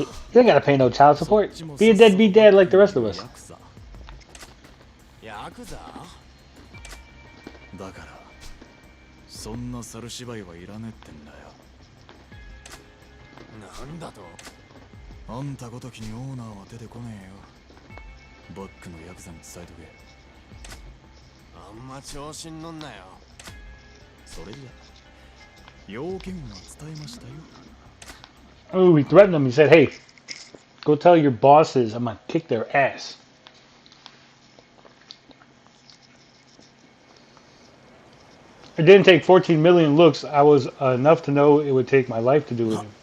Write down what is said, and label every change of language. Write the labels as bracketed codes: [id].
[en] You don't gotta pay no child support. Be a deadbeat dad like the rest of us. Yakuza? [ja] だからそんな猿芝居はいらねってんだよ。なんだと？あんたごときにオーナーは出てこねえよ。バックのヤクザに伝えとけ。あんま調子に乗んなよ。それじゃ要件は伝えましたよ。 [en] Oh, he threatened them. He said, hey, go tell your bosses I'm gonna kick their ass. It didn't take 14 million looks. I was enough to know it would take my life to do it.